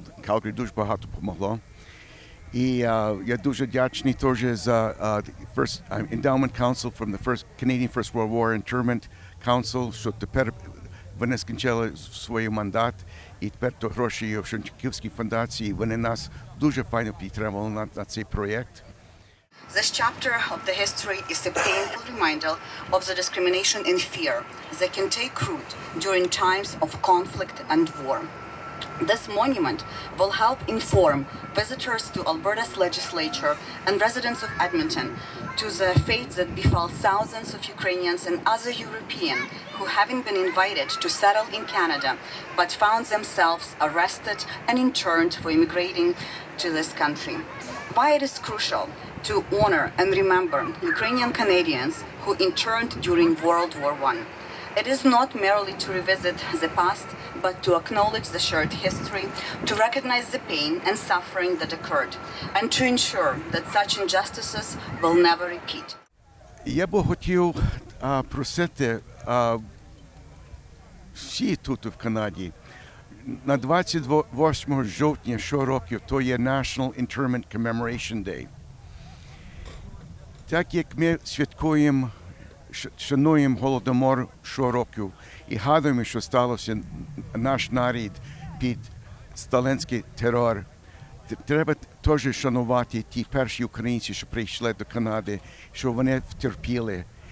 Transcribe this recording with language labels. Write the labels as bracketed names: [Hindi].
[Ukrainian] Калгарі дуже багато допомогло. І я дуже вдячний теж за First Endowment Council from the Canadian First World War Internment Council, що тепер вони скінчили свій мандат, і тепер то гроші в Шевченківській фундації, вони нас дуже файно підтримали на цей проєкт. [English] This chapter of the history is a painful reminder of the discrimination and fear that can take root during times of conflict and war. This monument will help inform visitors to Alberta's legislature and residents of Edmonton to the fate that befell thousands of Ukrainians and other Europeans who haven't been invited to settle in Canada but found themselves arrested and interned for immigrating to this country. Why it is crucial to honor and remember Ukrainian Canadians who interned during World War I. It is not merely to revisit the past, but to acknowledge the shared history, to recognize the pain and suffering that occurred, and to ensure that such injustices will never repeat. [Ukrainian] Я би хотів просити всі тут в Канаді, на 28 жовтня щороку, то є National Internment Commemoration Day. Так як ми святкуємо, шануємо Голодомор щороку і гадуємо, що сталося наш народ під сталінський терор, треба теж шанувати ті перші українці, що прийшли до Канади, що вони втерпіли.